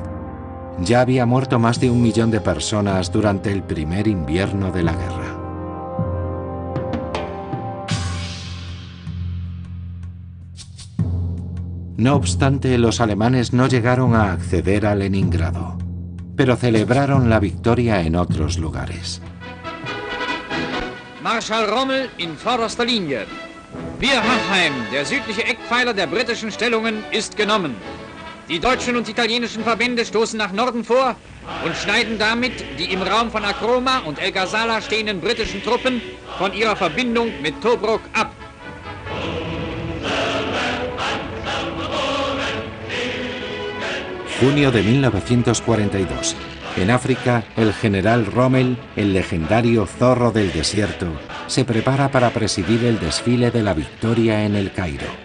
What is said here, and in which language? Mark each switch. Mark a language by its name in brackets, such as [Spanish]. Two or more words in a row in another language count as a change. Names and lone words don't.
[Spanish] Ya había muerto más de 1 millón de personas durante el primer invierno de la guerra. No obstante, los alemanes no llegaron a acceder a Leningrado, pero celebraron la victoria en otros lugares. [German] Marschall Rommel in vorderster Linie. Wir Hachheim, der südliche Eckpfeiler der britischen Stellungen, ist genommen. Die deutschen und italienischen Verbände stoßen nach Norden vor und schneiden damit die im Raum von Akroma und El Ghazala stehenden britischen Truppen von ihrer Verbindung mit Tobruk ab. [Spanish] Junio de 1942. En África, el general Rommel, el legendario zorro del desierto, se prepara para presidir el desfile de la victoria en el Cairo.